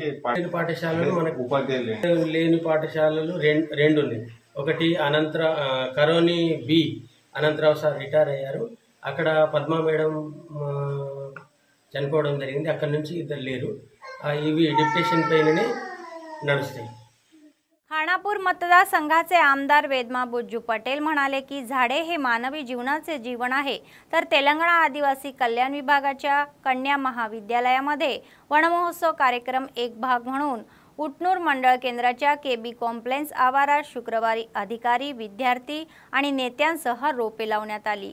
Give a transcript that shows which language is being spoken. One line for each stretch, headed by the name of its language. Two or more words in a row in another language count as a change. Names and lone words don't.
Telugu: పాఠశాలలు మనకు ఉపాధ్యాయులు లేని పాఠశాలలు రెండు ఉన్నాయి। ఒకటి కరోని బి అనంతరావు సార్ రిటైర్ అయ్యారు, అక్కడ పద్మా మేడం చనిపోవడం జరిగింది, అక్కడ నుంచి ఇద్దరు లేరు। ఇవి डिप्युटेशन పైననే నడుస్తాయి।
Marathi: खानापूर मतदारसंघाचे आमदार वेदमा बुज्जू पटेल म्हणाले की झाडे हे मानवी जीवनाचे जीवन आहे, तर तेलंगणा आदिवासी कल्याण विभागाच्या कन्या महाविद्यालयामध्ये वनमहोत्सव कार्यक्रम एक भाग म्हणून उटनूर मंडळ केंद्राच्या केबी कॉम्प्लेक्स आवारात शुक्रवारी अधिकारी, विद्यार्थी आणि नेत्यांसह रोपे लावण्यात आली।